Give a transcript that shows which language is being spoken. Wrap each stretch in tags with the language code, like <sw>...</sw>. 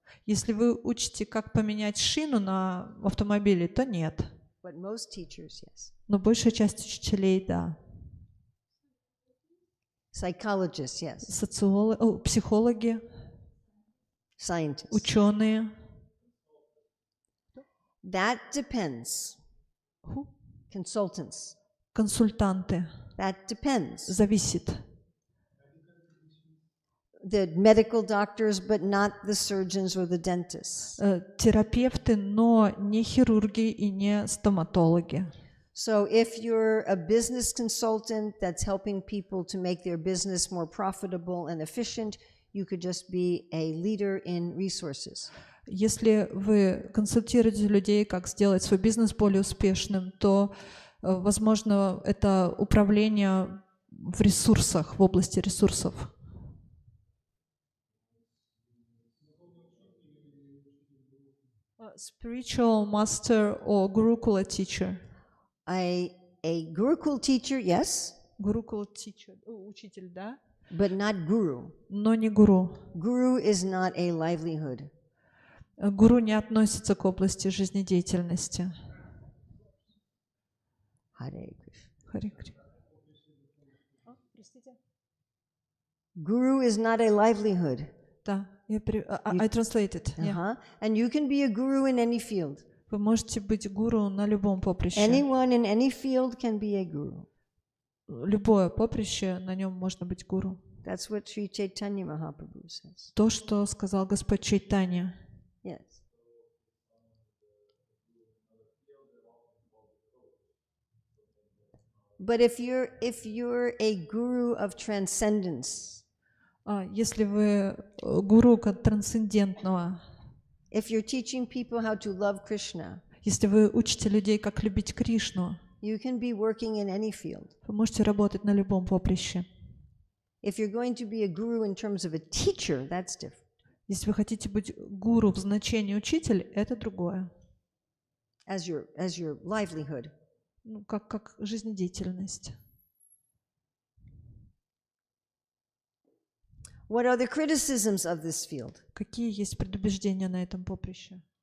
<ru>Если вы учите, как поменять шину на автомобиле, то нет.</ru> <en>But most teachers, yes.</en> <ru>Но большая часть учителей, да.</ru> <en>Psychologists, yes.</en> <ru>Психологи,</ru> <en>Scientists.</en> <ru>ученые.</ru> <en>That depends. Consultants.</en> <ru>Консультанты.</ru> <en>That depends.</en> <ru>Зависит.</ru> <en>The medical doctors, but not the surgeons or the dentists.</en> <ru>Терапевты, но не хирурги и не стоматологи.</ru> <en>So if you're a business consultant that's helping people to make their business more profitable and efficient, you could just be a leader in resources.</en> <ru>Если вы консультируете людей, как сделать свой бизнес более успешным, то, возможно, это управление в ресурсах, в области ресурсов.</ru> <en>Spiritual master or Gurukula teacher. A Gurukul teacher, yes. Gurukula teacher,</en> <ru>учитель, да?</ru> <en>But not guru.</en> <ru>Но не гуру.</ru> <en>Guru is not a livelihood.</en> <ru>Гуру не относится к области жизнедеятельности.</ru> <en>Hare Krishna.</en> <ru>Харе Кришна.</ru> <en>Guru is not a livelihood.</en> <ru>Да,</ru> <en>I translated. Yeah. And you can be a guru in any field.</en> <ru>Вы можете быть гуру на любом поприще.</ru> <en>Anyone in any field can be a guru.</en> <ru>Любое поприще, на нем можно быть гуру.</ru> <en>That's what Sri Chaitanya Mahaprabhu says.</en> <ru>То, что сказал Господь Чайтанья.</ru> <en>Yes. But if you're a guru of transcendence,</en> <ru>если вы гуру трансцендентного,</ru> <en>if you're teaching people how to love Krishna,</en> <ru>если вы учите людей, как любить Кришну,</ru> <en>you can be working in any field.</en> <ru>вы можете работать на любом поприще.</ru> <en>If you're going to be a guru in terms of a teacher, that's different.</en> <ru>Если вы хотите быть гуру в значении учитель, это другое.</ru> <en>As your livelihood.</en> <ru>Ну, как жизнедеятельность.</ru> <en>What are the criticisms of this field?</en> <ru>Какие есть предубеждения на этом поприще?</ru>